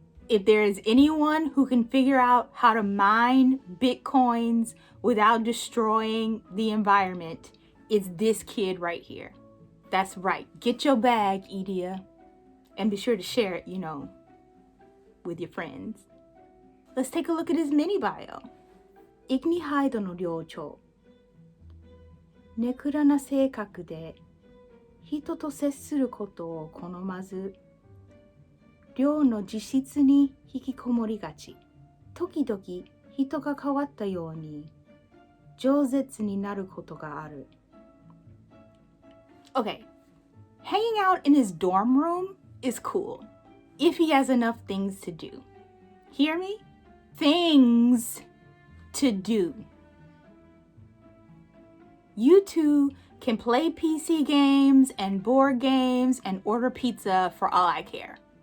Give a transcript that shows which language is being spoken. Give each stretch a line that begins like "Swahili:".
English: If there is anyone who can figure out how to mine Bitcoins without destroying the environment, it's this kid right here. That's right. Get your bag, Idia. And be sure to share it, with your friends. Let's take a look at his mini bio.
Japanese: Ignihydeの寮長。ネクラな性格で人と接することを好まず、寮の自室に引きこもりがち。時々人が変わったように饒舌になることがある。
English: Okay, hanging out in his dorm room is cool if he has enough things to do. Hear me? Things to do. You two can play PC games and board games and order pizza for all I care.